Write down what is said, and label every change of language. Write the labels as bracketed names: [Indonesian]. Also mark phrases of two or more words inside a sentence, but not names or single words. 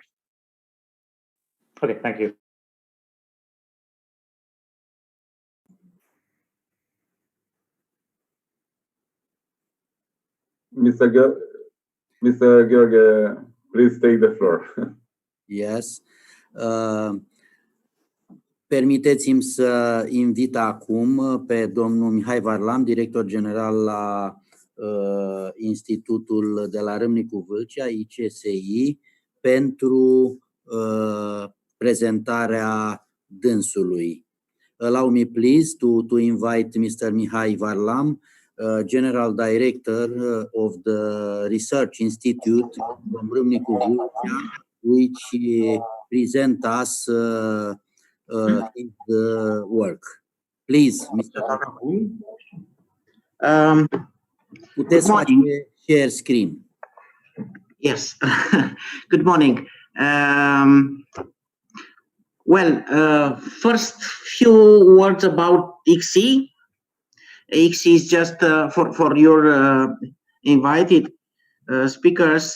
[English] Okay, thank you. Mr. Gheorghe, please take the floor. Yes. [Romanian] Permiteți-mi să invit acum pe domnul Mihai Varlam, director general la Institutul de la Râmnicu Vâlcea, ICSI, pentru prezentarea dânsului. [English] Allow me please to invite Mr. Mihai Varlam, General Director of the Research Institute from Râmnicu Vâlcea, which present us his work. Please, Mr. [Romanian] Varlam. Puteți face [English] share screen. Yes. Good morning. First few words about XE. XE is just for your invited speakers.